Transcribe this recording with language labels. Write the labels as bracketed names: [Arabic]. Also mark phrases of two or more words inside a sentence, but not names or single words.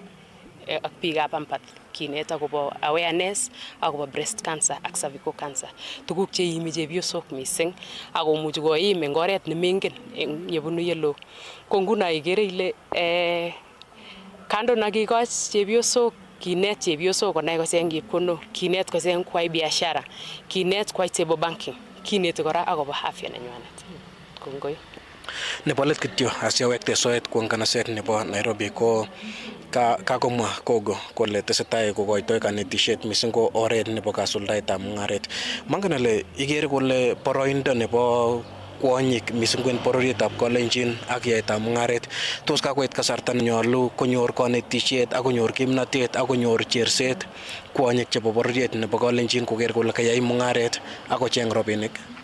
[Kalenjin] ak biikab Ampath kinet akobo awareness akobo [English] breast cancer [Kalenjin] ak [English] cervical cancer [Kalenjin] tuguk che iimi chepyosok mising akomuchi koim eng oret nemengen eng yebunu yelo ko nguno ikere ile kando na kikoch chepyosok kinet chepyosok konai kocheng chepkondok kinet kocheng kwai biashara kinet kwai [English] table banking [Kalenjin] kineti kora akobo afya nenywanet kongoi nebo let kityo asiawekte soet kwa nganaset nebo Nairobi ko kakomwa Kogo kole tesetai kokoitoi kanetishet mising ko oret nebo kasuldaetab mung'aret mangen ale ikere kole boroindo nebo kwonyik mising en bororietab Kalenjin ak yaetab mung'aret tos kakoit kasarta nenyolu konyor kanetishet ak konyor kimnatet ak konyor cherset kwonyik chebo bororiet nebo Kalenjin koker kole kayai mung'aret ak kocheng robinik